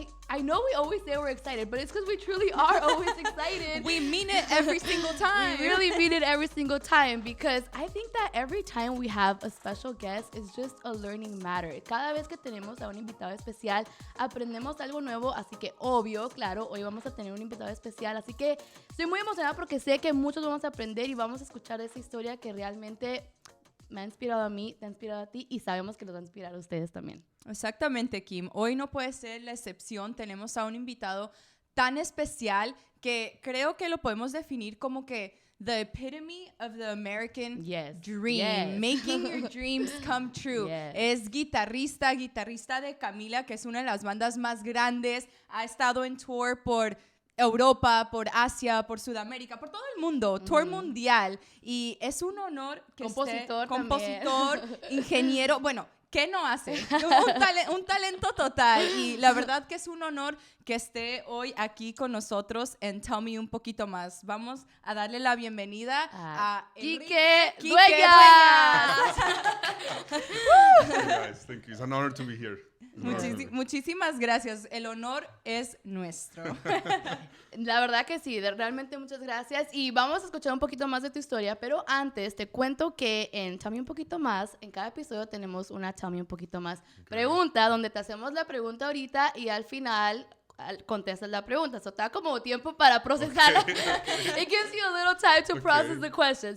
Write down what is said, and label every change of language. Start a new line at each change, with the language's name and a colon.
English: I know we always say we're excited, but it's because we truly are always excited. We mean it every single time. We really mean it every single time because I think that every time we have a special guest is just a learning matter.
Spanish: Cada vez que tenemos a un invitado especial, aprendemos algo nuevo, así que obvio, claro, hoy vamos a tener un invitado especial, así que estoy muy emocionada porque sé que muchos vamos a aprender y vamos a escuchar esa historia que realmente me ha inspirado a mí, te ha inspirado a ti y sabemos que los va a inspirar a ustedes también. Exactamente, Kim. Hoy no puede ser la excepción. Tenemos a un invitado tan especial que creo que lo podemos definir como que
English: the epitome of the American dream. Making your dreams come true.
Spanish: Es guitarrista de Camila, que es una de las bandas más grandes. Ha estado en tour por Europa, por Asia, por Sudamérica, por todo el mundo, tour mundial. Y es un honor que compositor, ingeniero, bueno, ¿qué no hace? Un talento total. Y la verdad que es un honor que esté hoy aquí con nosotros en Tell Me Un Poquito Más. Vamos a darle la bienvenida a Kike Dueñas.
English: Guys, thank you. It's an honor to be here.
Spanish: Muchísimas gracias. El honor es nuestro. La verdad que sí, realmente muchas gracias. Y vamos a escuchar un poquito más de tu historia, pero antes te cuento que en Tell Me Un Poquito Más, en cada episodio tenemos una Tell Me Un Poquito Más pregunta, donde te hacemos la pregunta ahorita y al final contestas la pregunta. So, te da como tiempo para procesarla.
English: It gives you a little time to process the question.